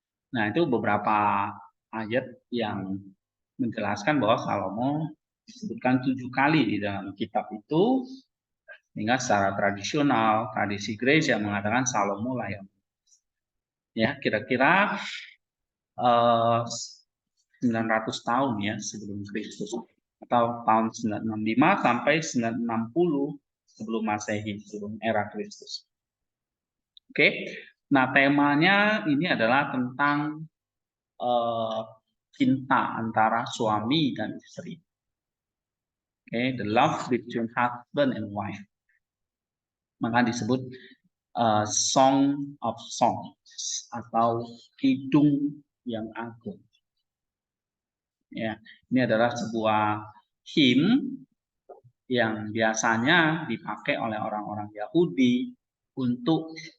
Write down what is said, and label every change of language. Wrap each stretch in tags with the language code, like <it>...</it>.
<id>Nah, itu beberapa ayat yang menjelaskan bahwa Salomo disebutkan 7 kali di dalam kitab itu, sehingga secara tradisional tradisi gereja mengatakan Salomo lah yang, ya, kira-kira 900 tahun ya sebelum Kristus, atau tahun 965 sampai 960 sebelum Masehi, sebelum era Kristus. Oke. Nah, temanya ini adalah tentang cinta antara suami dan istri.</id> <en>Okay, the love between husband and wife.</en> <id>Maka disebut Song of Songs atau Kidung yang Agung. Ya, ini adalah sebuah hymn yang biasanya dipakai oleh orang-orang Yahudi untuk</id>